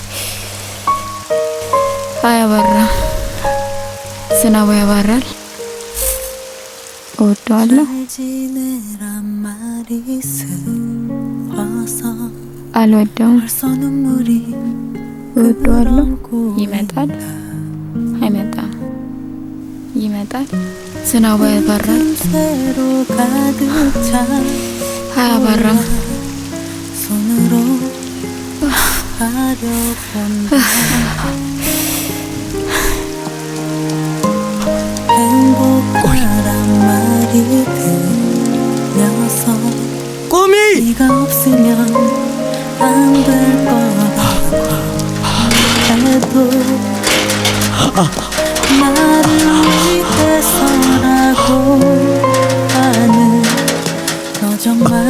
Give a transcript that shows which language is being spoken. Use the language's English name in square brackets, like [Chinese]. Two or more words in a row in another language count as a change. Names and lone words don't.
[Amharic] አያባራም ዝናብ ያባራል እወደዋለሁ አልወደውም እወደዋለሁ ይመጣል አይመጣም ይመጣል ዝናብ ያባራል አያባራም [Korean] 꼬미! 네가 없으면 안 될 거라고 해도 나를 위해서라고 하는 너 정말